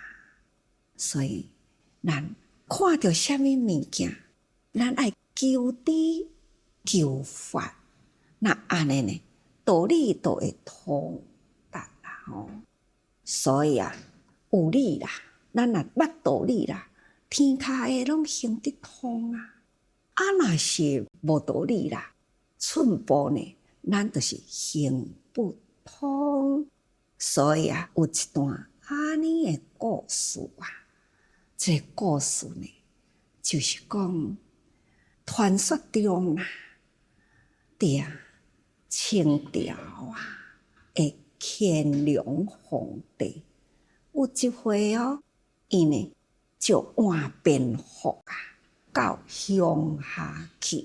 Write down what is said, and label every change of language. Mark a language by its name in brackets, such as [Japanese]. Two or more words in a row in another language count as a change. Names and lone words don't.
[Min Nan Chinese] 所以咱看到什么物件，咱爱求知求法，那安尼呢，道理都会通达啦吼。所以啊，有理啦，咱若捌道理啦，天下的拢行得通啊！啊，若是无道理啦，寸步呢，咱就是行不通。所以啊，有一段安尼的故事啊，这故事呢，就是讲传说中啊，伫清朝啊的乾隆皇帝，有一回哦，伊呢就换便服啊，到乡下去。